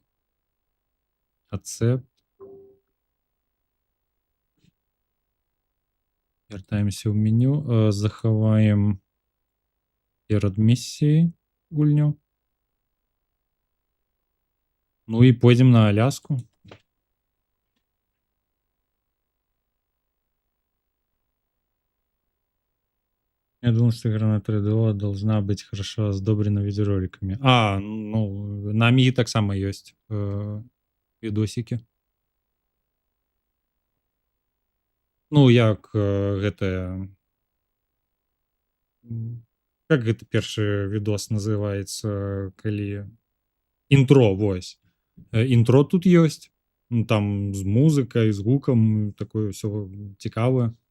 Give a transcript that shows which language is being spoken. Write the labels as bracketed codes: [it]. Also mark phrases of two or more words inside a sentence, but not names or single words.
[be] Ацэпт. Вяртаемся ў меню, захаваем перад місіяй гульню. Ну і пойдзем на Аляску. [ru] Я думал, что игра на 3DO должна быть хорошо сдобрена видеороликами. Ну, на Амиге [be] так само [ru] есть видосики. [be] Ну, як гэтая... Как гэта першы відос называецца, калі... Інтро, вось. Інтро тут ёсць. Там з музыкай, з гукам, такое ўсё цікавае.